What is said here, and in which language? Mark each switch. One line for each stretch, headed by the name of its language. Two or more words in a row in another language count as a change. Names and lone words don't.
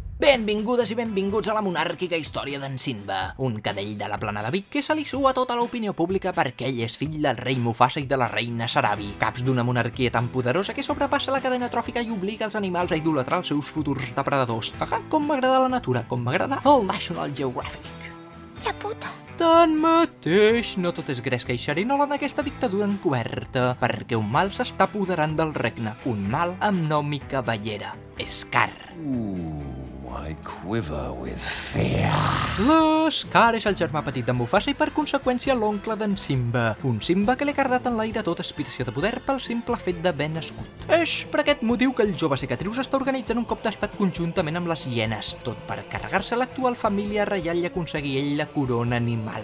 Catalan: Benvingudes i benvinguts a la monàrquica història d'en Simba, un cadell de la plana de Vic que se li sua tota l'opinió pública perquè ell és fill del rei Mufasa i de la reina Sarabi, caps d'una monarquia tan poderosa que sobrepassa la cadena tròfica i obliga els animals a idolatrar els seus futurs depredadors. Com m'agrada la natura, com m'agrada el National Geographic. La puta. Tanmateix, no tot és gresca i xerinola en aquesta dictadura encoberta, perquè un mal s'està apoderant del regne, un mal amb nom i cabellera, Scar.
English: I quiver with fear.
Catalan: Scar és el germà petit de Mufasa i per conseqüència l'oncle d'en Simba. Un Simba que li ha cardat en l'aire tota aspiració de poder pel simple fet d'haver nascut. És per aquest motiu que el jove cicatrius està organitzant un cop d'estat conjuntament amb les hienes, tot per carregar-se l'actual família reial i aconseguir ell la corona animal.